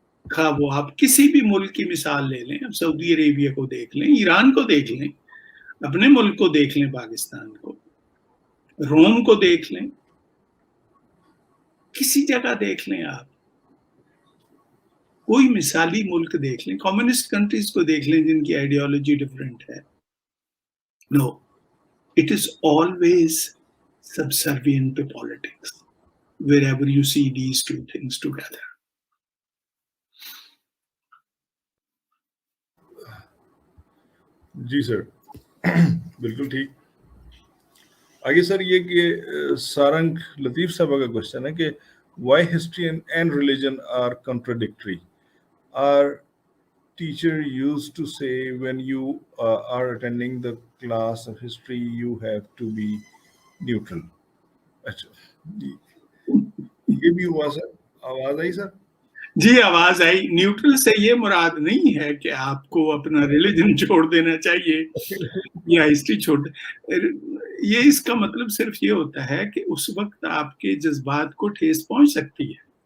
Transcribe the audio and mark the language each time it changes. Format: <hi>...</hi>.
<ur>خواہ وہ آپ کسی بھی ملک کی مثال لے لیں، اب سعودی عربیہ کو دیکھ لیں، ایران کو دیکھ لیں، اپنے ملک کو دیکھ لیں، پاکستان کو، روم کو دیکھ لیں، کسی جگہ دیکھ لیں، آپ کوئی مثالی ملک دیکھ لیں، کمیونسٹ کنٹریز کو دیکھ لیں جن کی آئیڈیالوجی ڈفرینٹ ہے.</ur> <en>No, it is always subservient to politics wherever you see these two things together.</en> <ur>جی سر، بالکل ٹھیک. آگے سر یہ کہ سارنگ لطیف صاحبہ کا کوشچن ہے کہ</ur> <en>Why history and religion are contradictory. Our teacher used to say when you are attending the class of history you have to be neutral.</en> <ur>اچھا یہ بھی ہوا سر، آواز آئی سر؟ جی آواز آئی. نیوٹرل سے یہ مراد نہیں ہے کہ آپ کو اپنا ریلیجن چھوڑ دینا چاہیے یا ہسٹری چھوڑ یہ اس کا مطلب صرف یہ ہوتا ہے کہ اس وقت آپ کے جذبات کو ٹھیس پہنچ سکتی ہے.</ur>